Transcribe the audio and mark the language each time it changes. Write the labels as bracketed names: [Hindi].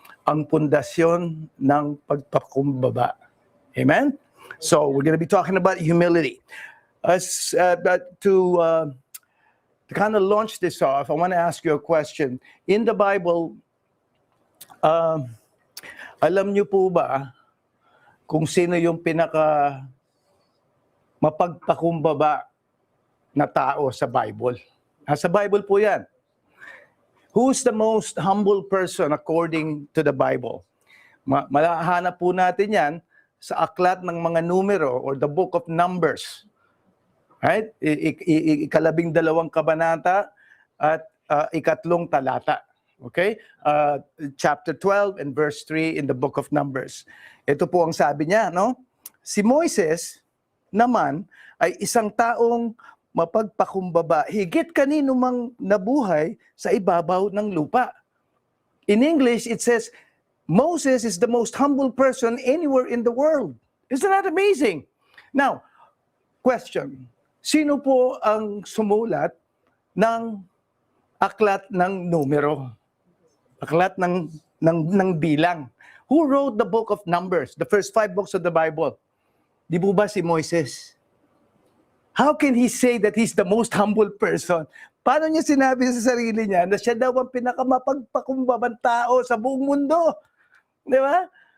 [Filipino] Ang pundasyon ng pagpakumbaba. Amen? [English] So we're going to be talking about humility. To kind of launch this off, I want to ask you a question. In the Bible, [Filipino] alam niyo po ba kung sino yung pinaka mapagpakumbaba na tao sa Bible? Sa Bible po yan. [English] Who's the most humble person according to the Bible? [Filipino] Malahanap po natin yan sa aklat ng mga numero [English] or the book of Numbers. [Filipino] Right? Ikalabing dalawang kabanata at ikatlong talata. Okay? [English] Chapter 12 and verse 3 in the book of Numbers. [Filipino] Ito po ang sabi niya, no? Si Moises naman ay isang taong mapagpakumbaba, higit kanino mang nabuhay sa ibabaw ng lupa. [English] In English, it says, Moses is the most humble person anywhere in the world. Isn't that amazing? Now, question, [Filipino] sino po ang sumulat ng aklat ng numero? Aklat ng bilang. [English] Who wrote the book of Numbers, the first 5 books of the Bible? [Filipino] Di po ba si Moises? [English] How can he say that he's the most humble person? [Filipino] Paano niya sinabi sa sarili niya na siya daw ang pinakamapagpakumbabang tao sa buong mundo? Di ba?